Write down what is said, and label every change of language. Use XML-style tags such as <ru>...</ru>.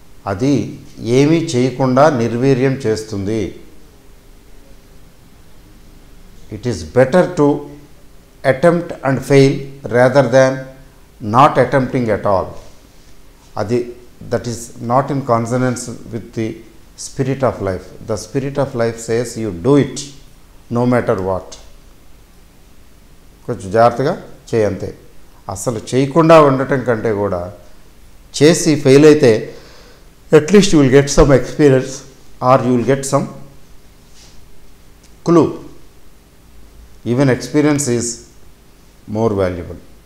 <te>అది ఏమీ చేయకుండా నిర్వీర్యం చేస్తుంది.</te> <en>It is better to attempt and fail rather than not attempting at all. That is not in consonance with the spirit of life. The spirit of life says you do it no matter what.</en> <te>కొంచెం జాగ్రత్తగా చేయంతే. అసలు చేయకుండా ఉండటం కంటే కూడా చేసి fail అయితే</te> <en>At least you will get some experience or you will get some clue. Even experience is more valuable.</en>